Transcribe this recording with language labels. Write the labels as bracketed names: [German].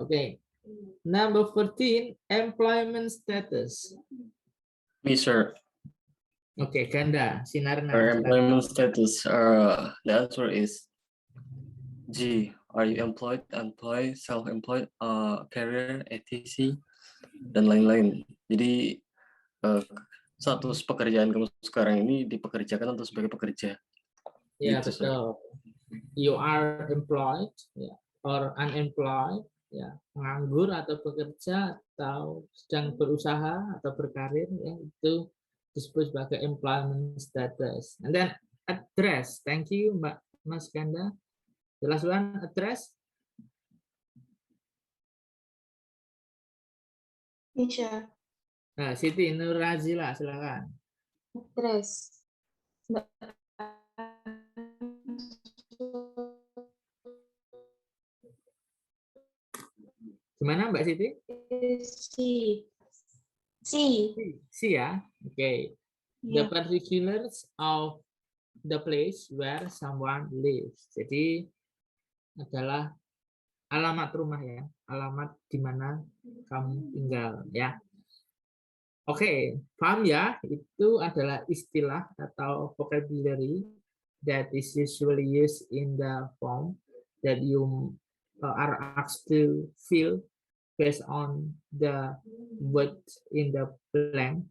[English] Okay. Number 14, employment status. Me, sir. Okay, Ganda, Sinarna. Our employment status, the answer is G. Are you employed, self-employed, career, etc. [Indonesian] dan lain-lain. Jadi status pekerjaan kamu sekarang ini dipekerjakan atau sebagai pekerja. Ya, gitu, betul. [English] You are employed or unemployed, [Indonesian] ya, penganggur atau bekerja atau sedang berusaha atau berkarir, ya, itu disebut sebagai employment status. [English] And then address. Thank you, Mas Ganda. The last one, address. Misha. [Indonesian] Nah, Siti Nurazila, silakan. [English] Address. [Indonesian] Gimana Mbak Siti? C ya. Okay. [English] The particulars of the place where someone lives. [Indonesian] Jadi adalah alamat rumah ya, alamat di mana kamu tinggal ya. Oke, paham ya? Itu adalah istilah atau [English] vocabulary that is usually used in the form that you are asked to fill based on the word in the blank.